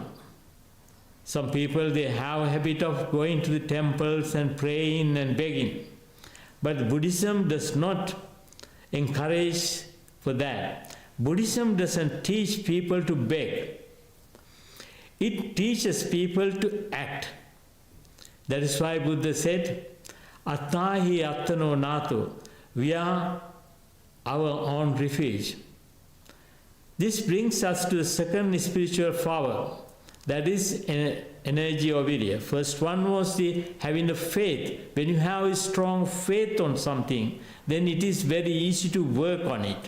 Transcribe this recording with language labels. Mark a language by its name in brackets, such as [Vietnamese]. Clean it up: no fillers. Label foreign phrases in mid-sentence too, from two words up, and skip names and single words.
[English] Some people, they have a habit of going to the temples and praying and begging. But Buddhism does not encourage for that. Buddhism doesn't teach people to beg. It teaches people to act. That is why Buddha said, [Pali] Attahi attano nato. [English] We are our own refuge. This brings us to the second spiritual power, that is energy of virya. First one was the having the faith. When you have a strong faith on something, then it is very easy to work on it.